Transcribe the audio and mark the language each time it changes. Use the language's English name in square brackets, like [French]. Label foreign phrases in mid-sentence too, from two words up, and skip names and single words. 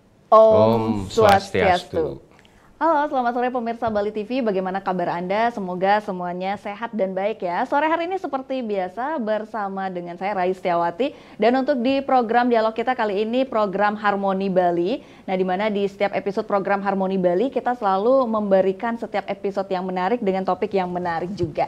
[Balinese] Om Swastiastu. [Indonesian] Halo, selamat sore pemirsa Bali TV. Bagaimana kabar Anda? Semoga semuanya sehat dan baik ya. Sore hari ini seperti biasa bersama dengan saya Rais Setiawati. Dan untuk di program dialog kita kali ini program Harmoni Bali. Nah, di mana di setiap episode program Harmoni Bali kita selalu memberikan setiap episode yang menarik dengan topik yang menarik juga.